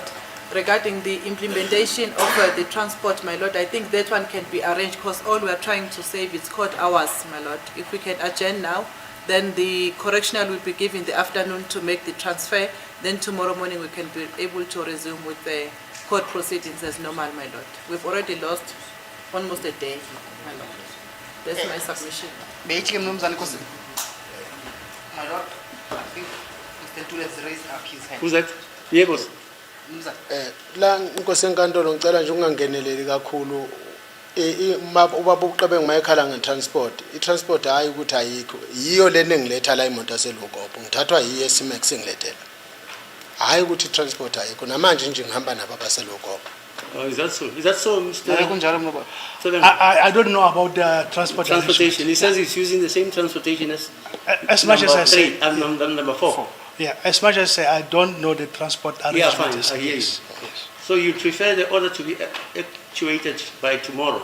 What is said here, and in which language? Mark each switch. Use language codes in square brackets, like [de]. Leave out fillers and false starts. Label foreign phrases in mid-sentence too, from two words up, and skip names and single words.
[en] Regarding the implementation of the transport, my lord, I think that one can be arranged because all we are trying to save is court hours, my lord. If we can adjourn now, then the correctional will be given the afternoon to make the transfer. Then tomorrow morning we can be able to resume with the court proceedings as normal, my lord. We've already lost almost a day, my lord. That's my submission. [zu] Beyithi ke mnumzana inkosi. [en] My lord, I think Mr. Ntuli has raised up his hand. Who's that? Yeah, boss. [zu] Mnumzana. La inkosi enkantolo ngicela nje ungangeneleli kakhulu ubaba uqebe ngimayekhala ngetransport itransport hayi ukuthi ayikho yiyo lena engiletha la imoto yaselugobho ngithathwa yiyo eSimex engilethela hayi ukuthi itransport ayikho namanje nje ngihamba nabo abaselugobho. [en] Oh, is that so? Is that so, Mr. [zu] Hayi kunjalo mnobaba. [en] I don't know about the transport Transportation. He says he's using the same transportation as As much as I number say, three, number four. yeah, as much as I say, I don't know the transport Yeah, arrangement. fine. I hear you. Yes, yes. So you prefer the order to be actuated by tomorrow.